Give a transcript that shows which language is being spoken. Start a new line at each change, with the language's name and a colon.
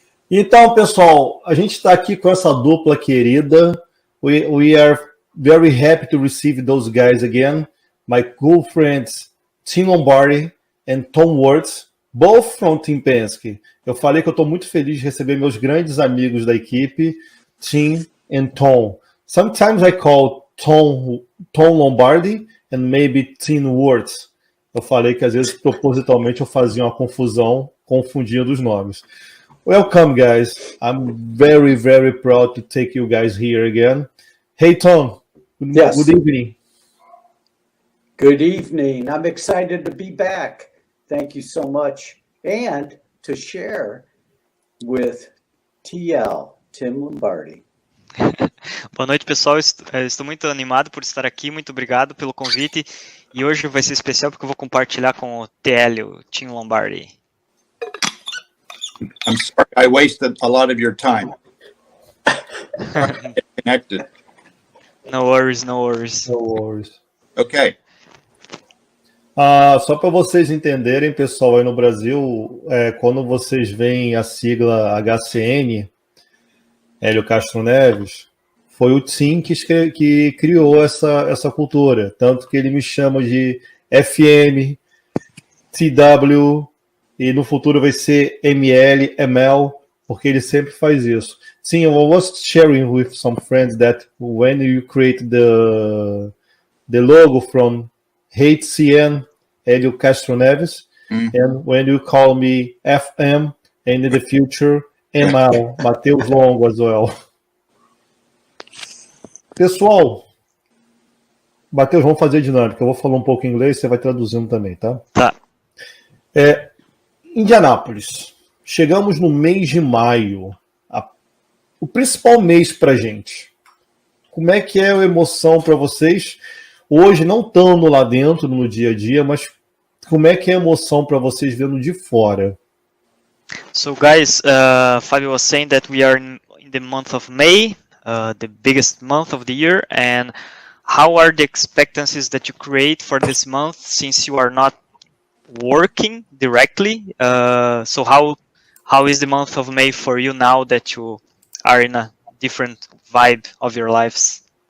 Portuguese: Então, pessoal, a gente está aqui com essa dupla querida.
English: We are very happy to receive those guys again. My good friends, Tim Lombardi and Tom Wurz, both from Team Penske.
Portuguese: Eu falei que eu estou muito feliz de receber meus grandes amigos da equipe, Tim and Tom.
English: Sometimes I call Tom Lombardi and maybe Tim Wurz.
Portuguese: Eu falei que às vezes propositalmente eu fazia uma confusão, confundindo os nomes.
English: Welcome, guys. I'm very, very proud to take you guys here again. Hey, Tom. Yes. Good evening. Good evening. I'm excited to be back. Thank you so much. And to share with TL, Tim Lombardi.
Portuguese: Boa noite, pessoal. Estou muito animado por estar aqui. Muito obrigado pelo convite. E hoje vai ser especial porque eu vou compartilhar com o TL, o Tim Lombardi.
English: I'm sorry, I wasted a lot of your time. Connected. No worries, no worries. No worries. Okay.
Portuguese: Só para vocês entenderem, pessoal, aí no Brasil, quando vocês veem a sigla HCN, Hélio Castro Neves, foi o Tim que criou essa cultura. Tanto que ele me chama de FM, TW, e no futuro vai ser ML, ML, porque ele sempre faz isso. Sim,
English: I was sharing with some friends that when you create the logo from HCN, Hélio Castro Neves, and when you call me FM, and in the future, ML, Matheus Longo as well.
Portuguese: Pessoal, Matheus, vamos fazer dinâmica. Eu vou falar um pouco em inglês, você vai traduzindo também, tá? Tá. Indianápolis. Chegamos no mês de maio. O principal mês pra gente. Como é que é a emoção para vocês? Hoje, não estando lá dentro, no dia a dia, mas como é que é a emoção para vocês vendo de fora?
English: So, guys, Fabio was saying that we are in the month of May, the biggest month of the year, and how are the expectancies that you create for this month since you are not working directly? So how is the month of May for you now that you are in a different vibe of your lives?